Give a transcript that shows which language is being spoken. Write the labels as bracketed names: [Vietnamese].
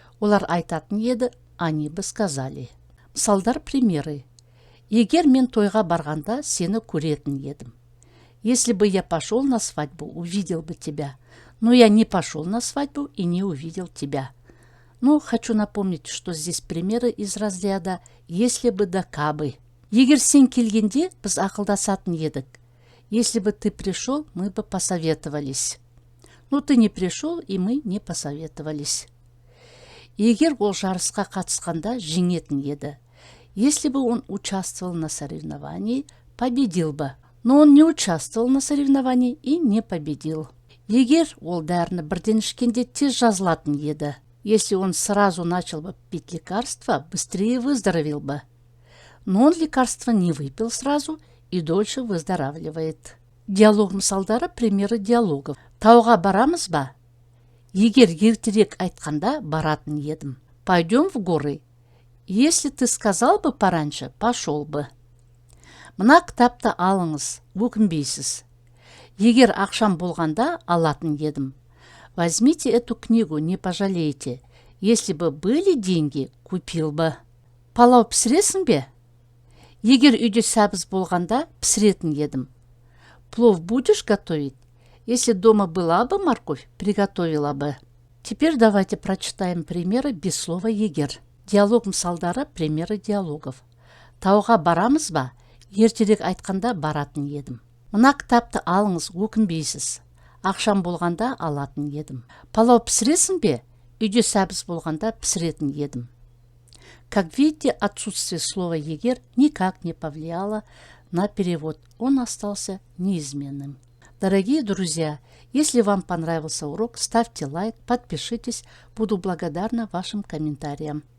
[Kazakh] Олар айтатын еді, [Russian] они бы сказали. [Kazakh] Мысалдар, [Russian] примеры. [Kazakh] Егер мен тойға барғанда сені көретін едім. [Russian] Если бы я пошел на свадьбу, увидел бы тебя. Но я не пошел на свадьбу и не увидел тебя. Но хочу напомнить, что здесь примеры из разряда «если бы да кабы». [Kazakh] Егер сен келгенде, біз ақылдасатын едік. [Russian] Если бы ты пришел, мы бы посоветовались. Но ты не пришел, и мы не посоветовались. [Kazakh] Егер ол жарысқа қатысқанда, жеңетін еді. [Russian] Если бы он участвовал на соревновании, победил бы. Но он не участвовал на соревновании и не победил. [Kazakh] Егер ол дәріні бірден ішкенде, тез жазылатын еді. [Russian] Если он сразу начал бы пить лекарство, быстрее выздоровел бы. Но он лекарство не выпил сразу и дольше выздоравливает. [Kazakh] Диалог мысалдары, [Russian] примеры диалогов. [Kazakh] Тауға барамыз ба? Егер ертерек айтқанда, баратын едім. [Russian] Пойдем в горы. Если ты сказал бы пораньше, пошел бы. [Kazakh] Мына кітапты алыңыз, өкінбейсіз. Егер ақшам болғанда, алатын едім. [Russian] Возьмите эту книгу, не пожалеете. Если бы были деньги, купил бы. [Kazakh] Палау пісіресің бе? Егер үйде сәбіз болғанда, пісіретін едім. [Russian] Плов будешь готовить? Если дома была бы морковь, приготовила бы. Теперь давайте прочитаем примеры без слова «егер». [Kazakh] Диалог мысалдары, [Russian] примеры диалогов. [Kazakh] Тауға барамыз ба? Ертерек айтқанда баратын едім. Мына кітапты алыңыз, өкінбейсіз. Ақшам болғанда алатын едім. Палау пісіресің бе? Үйде сәбіз болғанда пісіретін едім. [Russian] Как видите, отсутствие слова «егер» никак не повлияло на перевод. Он остался неизменным. Дорогие друзья, если вам понравился урок, ставьте лайк, подпишитесь. Буду благодарна вашим комментариям.